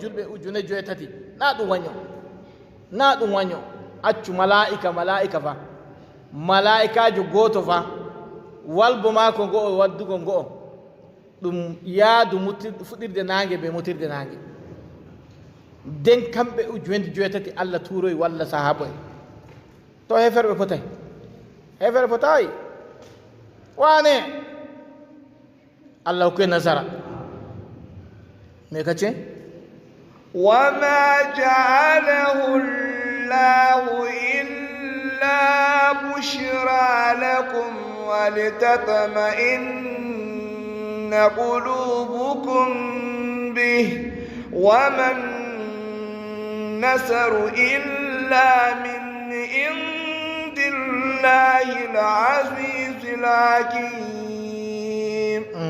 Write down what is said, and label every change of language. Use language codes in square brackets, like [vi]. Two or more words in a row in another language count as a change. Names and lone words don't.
[ff] julɓe ujune joyetati na ɗum waño accu malaika fa malaikajo goto fa walbo mako go'o waddugo go'o ɗum yaadu fuɗirde nangue be mutirde nangue nden kamɓe ujune joyetati allah turoyi walla sahaba en to heferɓe potayi wane allah hokkoye nasara mais kacce [ar] وما جعله الله إلا بشرى لكم ولتطمئن قلوبكم به وما النصر إلا من عند الله العزيز الحكيم